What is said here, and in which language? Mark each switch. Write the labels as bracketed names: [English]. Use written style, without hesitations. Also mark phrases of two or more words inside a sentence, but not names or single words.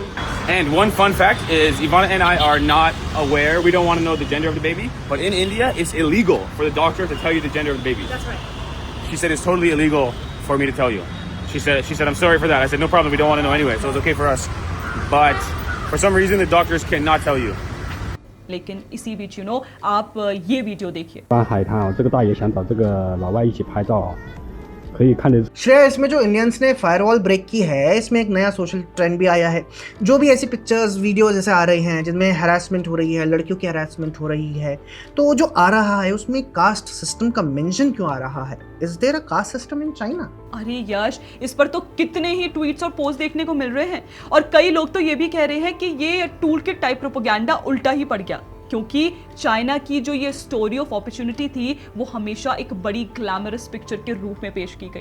[English] And one fun fact is Ivana and I are not aware. We don't want to know the gender of the baby. But in India, it's illegal for the doctor to tell you the gender of the baby. That's right. She said it's totally illegal for me to tell you. She said I'm sorry for that. I said no problem. We don't want to know anyway. So it's okay for us. But for some reason, the doctors cannot tell you. [Hindi] लेकिन इसी बीच [English] you know [Hindi] आप ये वीडियो देखिए। [Chinese] 湾海滩啊，这个大爷想找这个老外一起拍照，可以看得 [Hindi] श्रेया, इसमें जो इंडियंस ने [English] firewall break [Hindi] की है, इसमें एक नया [English] social trend [Hindi] भी आया है। जो भी ऐसी पिक्चर्स, वीडियोस जैसे आ रहे हैं जिनमें हैरेसमेंट हो रही है, लड़कियों की हैरेसमेंट हो रही है, तो जो आ रहा है उसमें [English] caste system [Hindi] का मेंशन क्यों आ रहा है? [English] Is there a caste system in China? [Hindi] अरे यश, इस पर तो कितने ही ट्वीट्स और पोस्ट देखने को मिल रहे हैं और कई लोग तो ये भी कह रहे हैं कि ये [English] tool kit type propaganda [Hindi] उल्टा ही पड़ गया, क्योंकि चाइना की जो ये [English] story of opportunity [Hindi] थी वो हमेशा एक बड़ी [English] glamorous picture [Hindi] के रूप में पेश की गई।